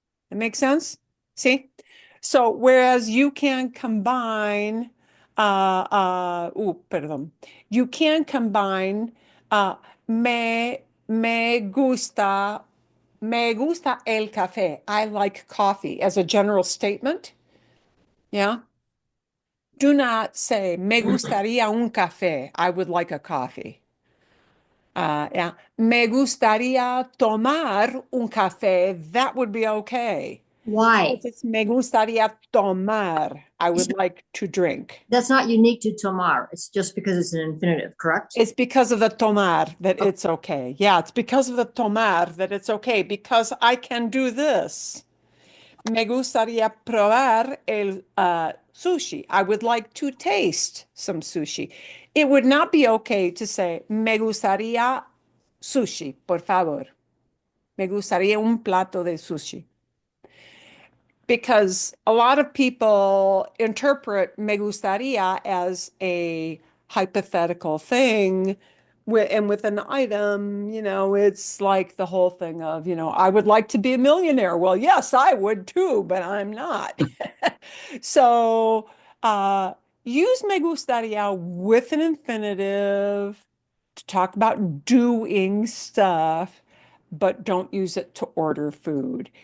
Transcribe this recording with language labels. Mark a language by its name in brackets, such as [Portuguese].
[English] That makes sense? See? So whereas you can combine, perdón, you can combine uh, [Spanish] me, me gusta el café. [English] I like coffee as a general statement. Yeah. Do not say [Spanish] me gustaría un café. [English] I would like a coffee. Yeah. [Spanish] Me gustaría tomar un café. [English] That would be okay. Why? Because it's [Spanish] me gustaría tomar. [English] I would like to drink. That's not unique to tomar. It's just because it's an infinitive, correct? It's because of the tomar that it's okay. Yeah, it's because of the tomar that it's okay because I can do this. [Spanish] Me gustaría probar el sushi. [English] I would like to taste some sushi. It would not be okay to say, [Spanish] me gustaría sushi, por favor. Me gustaría un plato de sushi. [English] Because a lot of people interpret [Spanish] me gustaría [English] as a hypothetical thing. And with an item, it's like the whole thing of, I would like to be a millionaire. Well, yes, I would too, but I'm not. So use [Spanish] me gustaría [English] with an infinitive to talk about doing stuff, but don't use it to order food.